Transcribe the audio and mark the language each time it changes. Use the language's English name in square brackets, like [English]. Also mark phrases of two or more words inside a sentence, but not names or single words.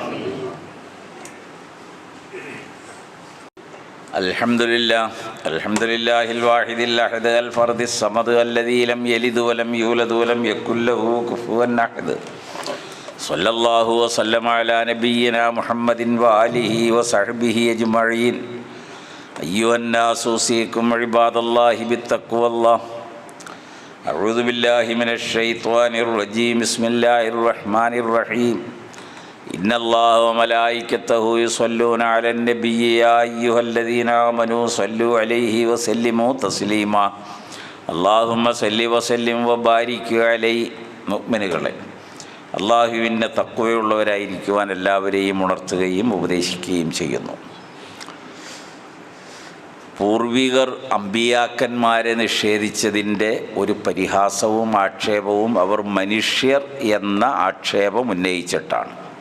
[Arabic] الحمد لله الواحد الأحد الفرد الصمد الذي لم يلد ولم يولد ولم يكن له كفوا أحد. صلى الله وسلم على نبينا محمد وآله وصحبه أجمعين. أيها الناس أوصيكم عباد الله بتقوى الله أعوذ بالله من الشيطان الرجيم بسم الله الرحمن الرحيم إن الله وملائكته يصلون على النبي يا أيها الذين آمنوا صلوا عليه وسلموا تسليما اللهم صل وسلم وبارك عليه. [Malayalam] മുഅ്മിനുകളെ, അള്ളാഹുവിൻ്റെ തഖ്വയുള്ളവരായിരിക്കുവാൻ എല്ലാവരെയും ഉണർത്തുകയും ഉപദേശിക്കുകയും ചെയ്യുന്നു. പൂർവികർ അമ്പിയാക്കന്മാരെ നിഷേധിച്ചതിൻ്റെ ഒരു പരിഹാസവും ആക്ഷേപവും അവർ മനുഷ്യർ എന്ന ആക്ഷേപം ഉന്നയിച്ചിട്ടാണ്.